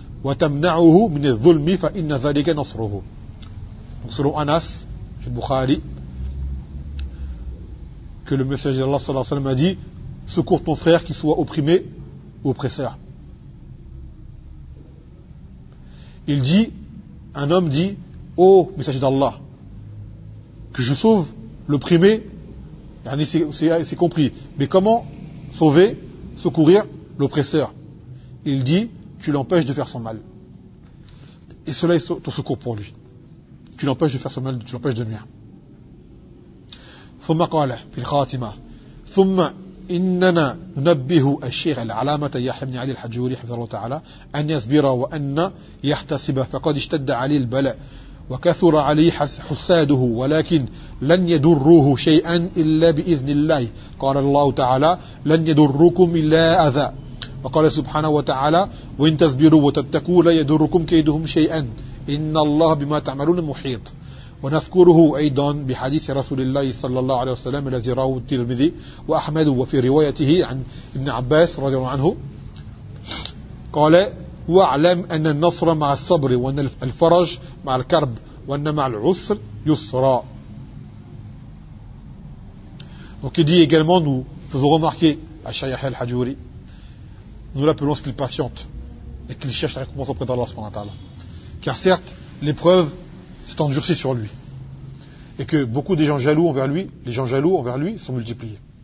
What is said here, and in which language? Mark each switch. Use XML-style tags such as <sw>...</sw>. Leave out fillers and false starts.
<ar>وتمنعه من الظلم فإن ذلك نصره.</ar> <fr>Donc selon Anas, chez Bukhari, que le messager d'Allah sallallahu alayhi wa sallam a dit, secours ton frère qui soit opprimé ou oppresseur. Il dit, un homme dit, ô messager d'Allah, que je sauve l'opprimé, c'est compris, mais comment sauver, secourir l'oppresseur? Il dit, tu l'empêches de faire son mal. Et cela est ton secours pour lui. Tu l'empêches de faire son mal, tu l'empêches de nuire.</fr> <ar>ثم قال في الخاتمة ثم إننا ننبه الشيخ العلامة يحيى بن علي الحجوري حفظه الله تعالى أن يصبر وأن يحتسب فقد اشتد عليه البلاء وكثر عليه حساده ولكن لن يضره شيئا إلا بإذن الله قال الله تعالى لن يضركم إلا أذى وقال سبحانه وتعالى وإن تصبروا وتتقوا لا يضركم كيدهم شيئا إن الله بما تعملون محيط ونذكره أيضا بحديث رسول الله صلى الله عليه وسلم الذي رواه الترمذي وأحمد وفي روايته عن ابن عباس رضي الله عنه قال واعلم أن النصر مع الصبر وأن الفرج مع الكرب وأن مع العسر يسرا.</ar> <fr>Donc il dit également, nous faisons remarquer à Cheikh Yahya Al-Hajouri, nous l'appelons ce qu'il patiente et qu'il cherche la récompense auprès d'Allah subhanahu wa ta'ala. Car certes, l'épreuve s'est endurcie sur lui. Et que beaucoup des gens jaloux envers lui, les gens jaloux envers lui sont multipliés.</fr>